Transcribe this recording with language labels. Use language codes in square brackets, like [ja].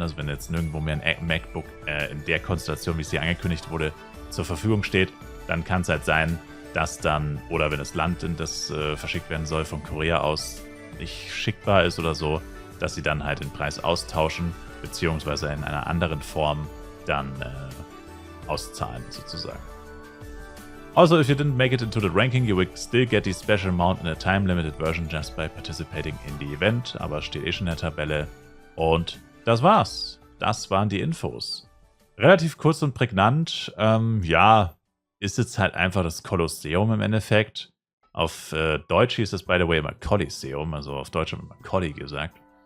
[de] Also wenn jetzt nirgendwo mehr ein MacBook in der Konstellation, wie es hier angekündigt wurde, zur Verfügung steht, dann kann es halt sein, dass dann, oder wenn das Land, in das verschickt werden soll, von Korea aus nicht schickbar ist oder so, dass sie dann halt den Preis austauschen, beziehungsweise in einer anderen Form dann auszahlen sozusagen. [en] Also, if you didn't make it into the ranking, you will still get the special mount in a time-limited version just by participating in the event. [de] Aber steht eh schon in der Tabelle. Und das war's. Das waren die Infos. Relativ kurz und prägnant. Ja, ist jetzt halt einfach das Kolosseum im Endeffekt. Auf Deutsch hieß es, [en] by the way, [de] immer Coliseum. Also auf Deutsch haben wir immer Colli gesagt.